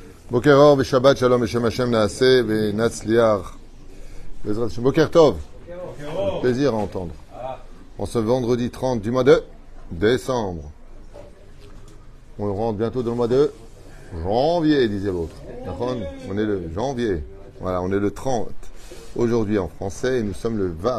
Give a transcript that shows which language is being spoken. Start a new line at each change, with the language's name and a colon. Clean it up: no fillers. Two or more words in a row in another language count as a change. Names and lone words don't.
Hebrew: בוקר אור, שבת שלום, בשם השם נעשה ונצליח. בעזרת השם. בוקר טוב.
French: Plaisir à entendre. En ce vendredi 30 du mois de décembre. On rentre bientôt dans le mois de janvier, disait l'autre. On est le janvier. Voilà, on est le 30. Aujourd'hui en français, et nous sommes le Vav.